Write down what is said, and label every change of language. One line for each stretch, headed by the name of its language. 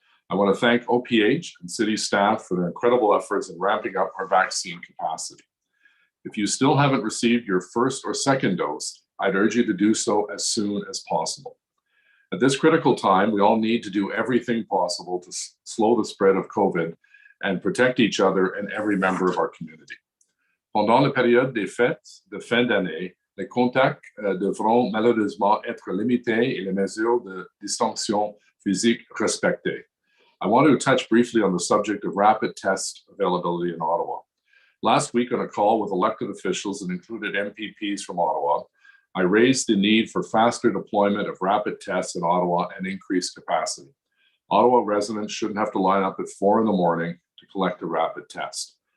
English: I want to thank OPH and city staff for their incredible efforts in ramping up our vaccine capacity. If you still haven't received your first or second dose, I'd urge you to do so as soon as possible. At this critical time, we all need to do everything possible to slow the spread of COVID and protect each other and every member of our community.
French: Pendant la période des fêtes de fin d'année, les contacts devront malheureusement être limités et les mesures de distanciation physique respectées.
English: I want to touch briefly on the subject of rapid test availability in Ottawa. Last week on a call with elected officials that included MPPs from Ottawa, I raised the need for faster deployment of rapid tests in Ottawa and increased capacity. Ottawa residents shouldn't have to line up at 4 a.m. to collect a rapid test.